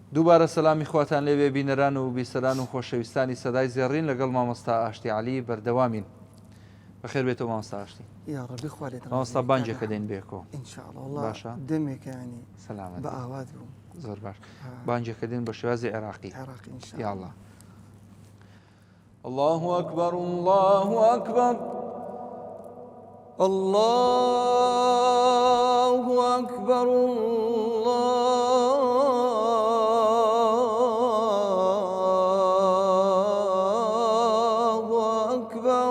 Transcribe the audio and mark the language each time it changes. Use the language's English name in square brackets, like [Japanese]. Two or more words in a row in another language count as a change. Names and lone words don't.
[Central Kurdish] دووبارە سەلامی خواتان لێوێ بینەران و بیسەران و خۆشەویستانی سەدای زێڕین لەگەڵ مامۆستا ئاشتی عەلی بەردەوامین. بەخێر بێتەوە مامۆستا ئاشتی. [Arabic] یا ڕەبی [Central Kurdish] خوارێت مامۆستا بانگێکە دێن بێکەوە. [Arabic] ئینشاءڵڵا وەڵڵا [Central Kurdish] باشە. دەمێکانی سەلامەت بە ئاوات بوو. زۆر باش. بانگێکە دێن بە شێوازی عێراقی. عێراقی یا ئینشاءڵڵا. [Arabic] الله. الله أكبر الله أكبر الله أكبر الله أكبر